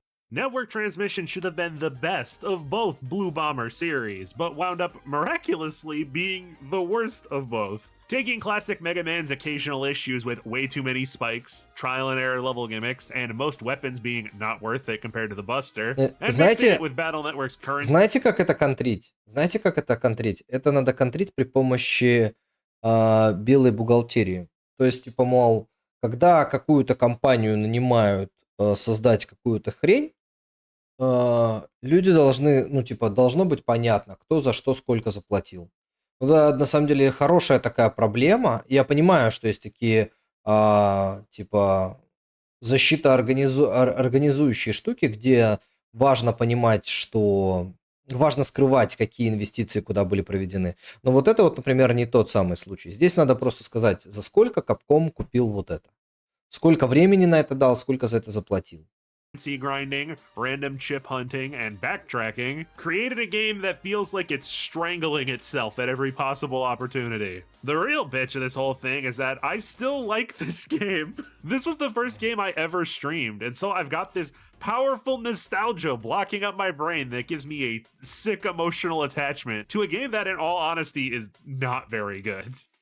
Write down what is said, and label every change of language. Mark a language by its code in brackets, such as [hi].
[en] Network Transmission should have been the best of both Blue Bomber series, but wound up miraculously being the worst of both. Taking classic Mega Man's occasional issues with way too many spikes, trial and error level gimmicks, and most weapons being not worth it compared to the Buster, and mixing [ru] Знаете, [en] it with Battle Network's current... [ru] знаете, как это контрить? Знаете, как это контрить? Это надо контрить при помощи белой бухгалтерии. То есть, типа, мол, когда какую-то компанию нанимают создать какую-то хрень, люди должны, ну, типа, должно быть понятно, кто за что сколько заплатил. Ну да, на самом деле хорошая такая проблема. Я понимаю, что есть такие, типа, организующие штуки, где важно понимать, что важно скрывать, какие инвестиции куда были проведены. Но вот это вот, например, не тот самый случай. Здесь надо просто сказать, за сколько Capcom купил вот это. Сколько времени на это дал, сколько за это заплатил. [en] grinding, random chip hunting, and backtracking created a game that feels like it's strangling itself at every possible opportunity. The real bitch of this whole thing is that I still like this game. This was the first game I ever streamed, and so I've got this powerful nostalgia blocking up my brain that gives me a sick emotional attachment to a game that, in all honesty, is not very good.